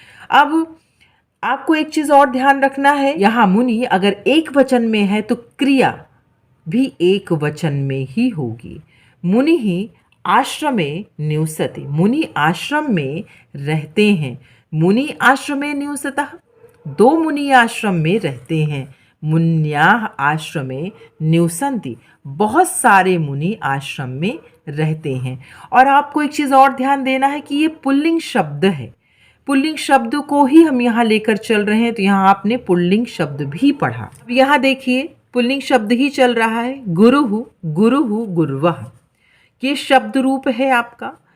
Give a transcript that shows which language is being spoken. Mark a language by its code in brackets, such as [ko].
[hi] अब आपको एक चीज और ध्यान रखना है, यहाँ मुनि अगर एक वचन में है तो क्रिया भी एक वचन में ही होगी। [sa] मुनि ही आश्रमे निवसति। [hi] मुनि आश्रम में रहते हैं। [sa] मुनि आश्रमे निवसतः। [hi] दो मुनि आश्रम में रहते हैं। [sa] मुन्याः आश्रमे निवसन्ति। [hi] बहुत सारे मुनि आश्रम में रहते हैं। और आपको एक चीज़ और ध्यान देना है कि ये पुल्लिंग शब्द है। पुल्लिंग शब्द को ही हम यहाँ लेकर चल रहे हैं, तो यहाँ आपने पुल्लिंग शब्द भी पढ़ा। अब यहाँ देखिए पुल्लिंग शब्द ही चल रहा है। गुरुहु, गुरुहु, गुर्वः, ये शब्द रूप है आपका।